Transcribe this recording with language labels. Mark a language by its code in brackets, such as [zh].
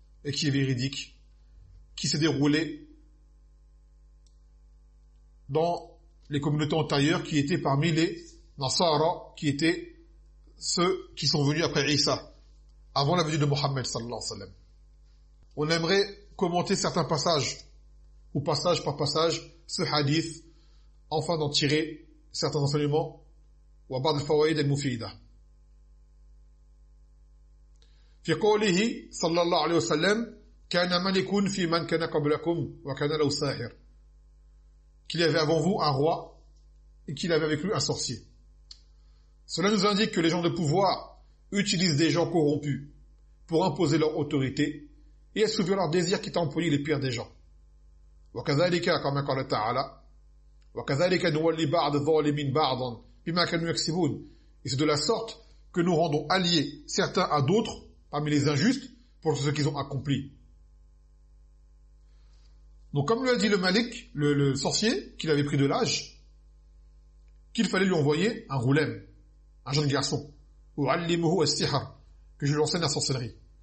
[fr] Et qui est véridique, qui s'est déroulé dans les communautés antérieures qui étaient parmi les Nasara, qui étaient ceux qui sont venus après Isa, avant la venue de Mohammed sallallahu alayhi wa sallam. On aimerait commenter certains passages, ou passage par passage, ce hadith, afin d'en tirer certains enseignements, ou à part le [ar] fawaïd al-mufida. في قوله صلى الله عليه وسلم كان ملك في من كان قبلكم وكان له ساحر. [fr] Qu'il y avait avant vous un roi et qu'il avait avec lui un sorcier. Cela nous indique que les gens de pouvoir utilisent des gens corrompus pour imposer leur autorité et assouvir leur désir qui t'employe les pires des gens. [ar] وكذلك كما قال تعالى وكذلك نولي بعض الظالمين بعضا بما كانوا يكسبون. [fr] Et c'est de la sorte que nous rendons alliés certains à d'autres parmi les injustes, pour ce qu'ils ont accompli. Donc comme lui a dit le Malik, le sorcier, qu'il avait pris de l'âge, qu'il fallait lui envoyer un roulem, un jeune garçon, ou [ar] allimuhu as-sihr, [fr] que je lui enseigne la sorcellerie.